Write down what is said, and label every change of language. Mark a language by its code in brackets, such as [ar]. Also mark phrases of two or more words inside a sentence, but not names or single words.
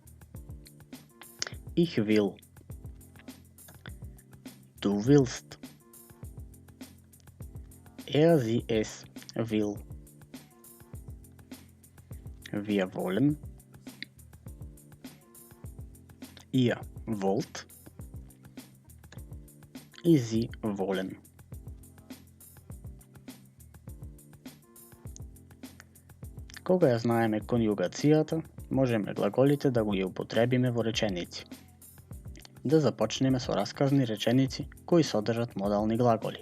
[de] Ich will. Du willst. Er, sie, es will. Wir wollen. Ihr wollt. И sie wollen. [mk] Кога ја знаеме конјугацијата, можеме глаголите да го ја употребиме во реченици. Да започнеме со расказни реченици кои содржат модални глаголи.